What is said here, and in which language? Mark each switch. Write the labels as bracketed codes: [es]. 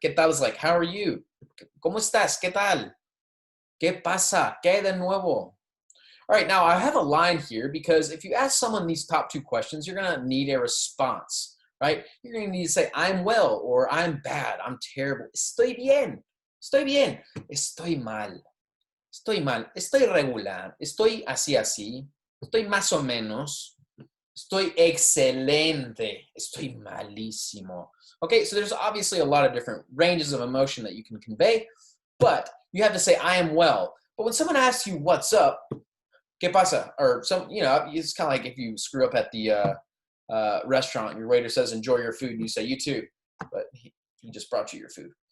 [es] ¿Qué tal [en] is like, how are you? [es] ¿Cómo estás? ¿Qué tal? ¿Qué pasa? ¿Qué hay de nuevo? [en] All right, now I have a line here because if you ask someone these top two questions, you're going to need a response, right? You're going to need to say, I'm well, or I'm bad, I'm terrible. [es] Estoy bien, estoy bien, estoy mal, estoy mal, estoy regular, estoy así, así, estoy más o menos, estoy excelente, estoy malísimo. [en] Okay, so there's obviously a lot of different ranges of emotion that you can convey, but you have to say, I am well. But when someone asks you, what's up, [es] ¿Qué pasa? [en] Or some, it's kind of like if you screw up at the restaurant and your waiter says, enjoy your food, and you say, you too, but he just brought you your food.